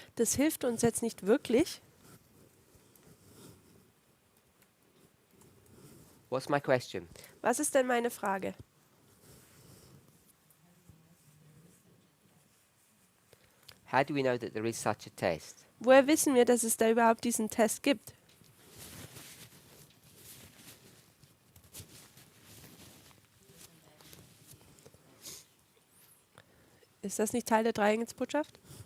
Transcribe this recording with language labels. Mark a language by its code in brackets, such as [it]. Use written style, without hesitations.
[de] Das hilft uns jetzt nicht wirklich. [en] What's my question? [de] Was ist denn meine Frage? [en] How do we know that there is such a test? [de] Woher wissen wir, dass es da überhaupt diesen Test gibt? Ist das nicht Teil der Dreiengelsbotschaft?